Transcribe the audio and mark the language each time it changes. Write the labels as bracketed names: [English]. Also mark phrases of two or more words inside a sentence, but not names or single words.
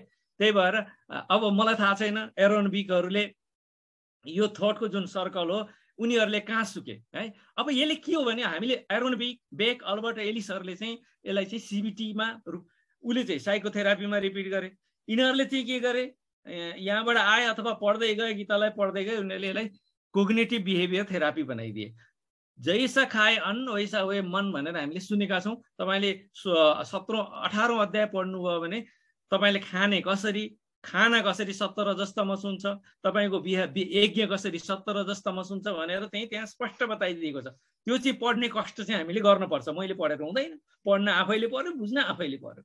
[Nepali] त्यही भएर अब मलाई थाहा छैन एरोनबिकहरूले यो थटको जुन सर्कल हो उनीहरूले कहाँ सुके है। अब यसले के हो भने हामीले बेक, अल्बर्ट एलिसहरूले चाहिँ यसलाई चाहिँ सिबिटीमा उसले चाहिँ साइकोथेरापीमा रिपिट गरे। यिनीहरूले चाहिँ के गरे, यहाँबाट आए अथवा पढ्दै गए, गीतालाई पढ्दै गए, उनीहरूले यसलाई [English] cognitive behavior therapy [Nepali] बनाइदिए। [Hindi] जैसा खाए अन्न वैसा हुए मन [Nepali] भनेर हामीले सुनेका छौँ। तपाईँले 17-18 अध्याय पढ्नुभयो भने तपाईँले खाना कसरी 17 रजस्तमस हुन्छ, तपाईँको यज्ञ कसरी 17 रजस्तमस हुन्छ भनेर त्यहाँ स्पष्ट बताइदिएको छ। त्यो चाहिँ पढ्ने कष्ट चाहिँ हामीले गर्नुपर्छ। मैले पढेर हुँदैन, पढ्न आफैले पर्यो, बुझ्न आफैले पर्यो।